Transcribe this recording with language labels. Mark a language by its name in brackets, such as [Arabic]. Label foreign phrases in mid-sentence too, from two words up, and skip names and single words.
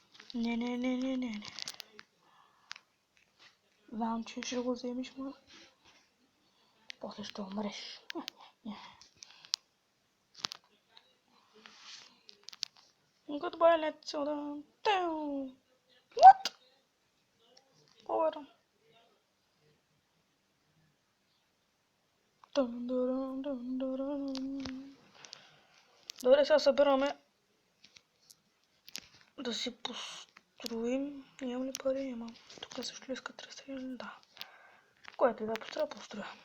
[Bulgarian] Не. Знам, че ще го вземеш, ма. После ще умреш. [English] Goodbye, let's go. What? Over. [Bulgarian] Добре, сега събираме да си построим. Имам ли пари? Имам. Тук също искат 300 000. Да. Което и да построя.